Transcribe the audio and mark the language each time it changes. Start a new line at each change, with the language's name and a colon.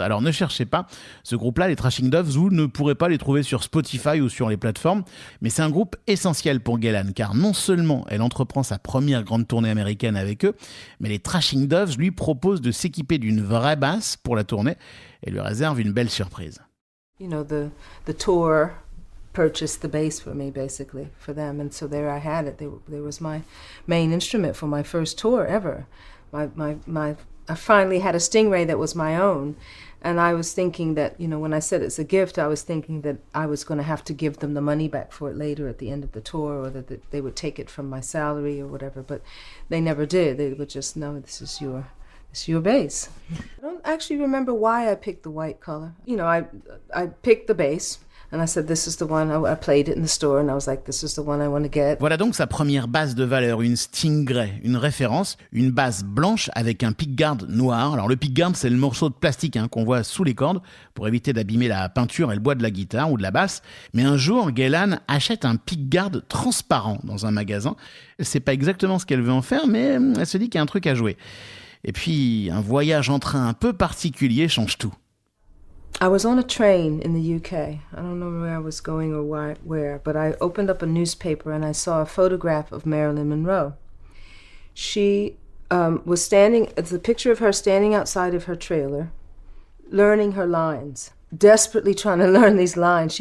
French: Alors ne cherchez pas ce groupe-là, les Trashing Doves, vous ne pourrez pas les trouver sur Spotify ou sur les plateformes. Mais c'est un groupe essentiel pour Ghellan, car non seulement elle entreprend sa première grande tournée américaine avec eux, mais les Trashing Doves lui proposent de s'équiper d'une vraie basse pour la tournée et lui réservent une belle surprise.
English: You know, the tour purchased the bass for me, basically, for them, and so there I had it. There was my main instrument for my first tour ever. I finally had a Stingray that was my own, and I was thinking that, you know, when I said it's a gift, I was thinking that I was going to have to give them the money back for it later at the end of the tour, or that they would take it from my salary or whatever, but they never did. They would just, no, this is your bass. I don't actually remember why I picked the white color. You know, I picked the bass. And I said, this is the one. I played it in the store, and I was like, this is the one I want to get.
French: Voilà donc sa première basse de valeur, une Stingray, une référence, une basse blanche avec un pickguard noir. Alors le pickguard, c'est le morceau de plastique qu'on voit sous les cordes pour éviter d'abîmer la peinture et le bois de la guitare ou de la basse. Mais un jour, Ghellan achète un pickguard transparent dans un magasin. Elle sait pas exactement ce qu'elle veut en faire, mais elle se dit qu'il y a un truc à jouer. Et puis, un voyage en train un peu particulier change tout.
English: I was on a train in the UK. I don't know where I was going or where, but I opened up a newspaper and I saw a photograph of Marilyn Monroe. She was standing, it's a picture of her standing outside of her trailer, learning her lines, desperately trying to learn these lines.